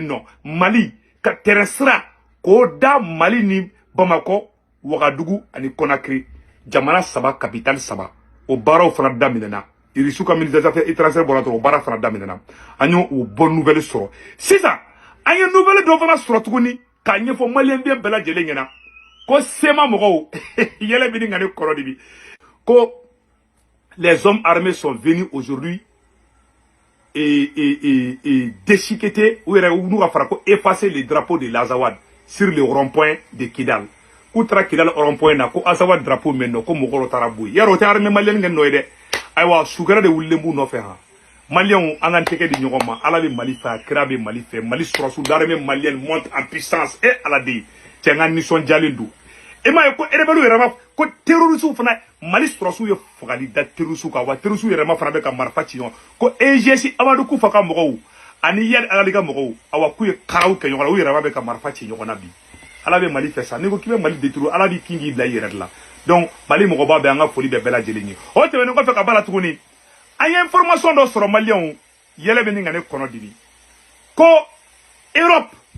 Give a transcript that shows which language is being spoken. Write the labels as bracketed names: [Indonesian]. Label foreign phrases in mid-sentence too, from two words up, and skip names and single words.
[Bambara] nɔ Mali ka terrain sira k'o da Mali ni Bamako Ouagadougou ani Conakry jamana 3 capitale 3 o baaraw fana daminɛna Irisu ka [French] ministre des affaires étrangères [Bambara] bɔra dɔrɔn o baara fana daminɛna an y'o [French] bonne nouvelle [Bambara] sɔrɔ sisan an ye nouvelle dɔ fana sɔrɔ tuguni k'a ɲɛfɔ maliyɛnden bɛɛ lajɛlen ɲɛna ko sema mɔgɔw yɛlɛ bɛ ni nka ne kɔrɔ de bi ko [French] les hommes armés sont venus aujourd'hui et déchiqueter ou [Bambara] n'u ka fara ko [French] effacer le drapeau de l'Azawad sur le rond-point de Kidal [Bambara] k'u taara Kidal rond-point na ko Azawad drapeau mɛ nɔ ko mɔgɔw dɔ taara bɔ yen yarɔ o tɛ armée maliyɛn kɛ nɔ ye dɛ ayiwa sukɛrɛ de wulilen b'u nɔfɛ han Maliens an k'an tɛgɛ di ɲɔgɔn ma Ala bɛ Mali fɛ kira bɛ Mali fɛ Mali sɔrɔsiw [French] l'armée malienne monte en puissance [Bambara] et Ala de cɛ n ka nisɔndiyalen don e m'a ye ko rebelle yɛrɛ ma ko terroristes fana Mali sɔrɔsiw ye fagali da terroristes kan wa terroristes yɛrɛ ma fana bɛ ka marifa ci ɲɔgɔn ko EGS Amadou Koufa ka mɔgɔw ani Yadi Alali ka mɔgɔw awa k'u ye karaw kɛ ɲɔgɔn na u yɛrɛ ma bɛ ka marifa ci ɲɔgɔn na bi Ala bɛ Mali fɛ sa n'i ko k'i bɛ Mali détruire Ala b'i kin k'i bila i yɛrɛ de la donc Mali mɔgɔba bɛ an ka foli bɛ bɛɛ lajɛlen ye o tɛmɛnen kɔfɛ ka b'a la tuguni an ye information dɔ sɔrɔ maliyɛnw yɛlɛ bɛ ni nka ne kɔnɔ dibi ko Europe